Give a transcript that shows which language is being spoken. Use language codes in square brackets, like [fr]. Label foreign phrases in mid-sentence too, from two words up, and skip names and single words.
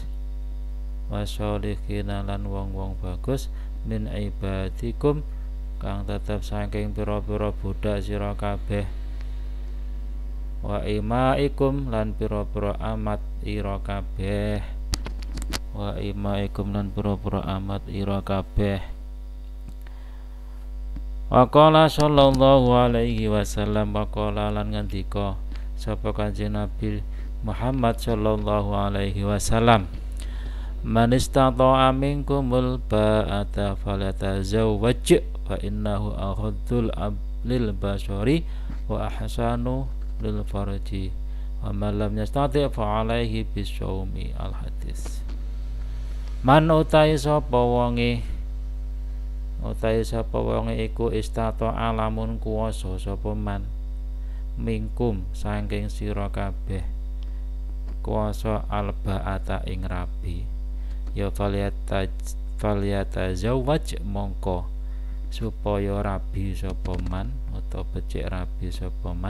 [jv] Wasyolihina lan wong-wong bagus [ar] من عبادكم [jv] kang tetep saking pira-pira budak sira kabeh. [ar] وإمائكم [jv] lan pira-pira amat ira kabeh. [ar] وإمائكم [jv] lan pira-pira amat ira kabeh. [ar] وقال صلى الله عليه وسلم وقال [jv] lan ngandika sapa Kanjeng Nabi Muhammad [ar] صلى الله عليه وسلم من استطاع منكم الباءة فليتزوج فإنه أغض للبصر وأحصن للفرج ومن لم يستطع فعليه بالصوم. الحديث. [jv] Man utai sapa wonge iku istata'a lamun kuwasa sapa [ar] من منكم [jv] saking sira kabeh kuwasa alba'ata ing rabi ya falyatazawwaj mongko supaya rabi sapa man utawa becik rabi sapa man.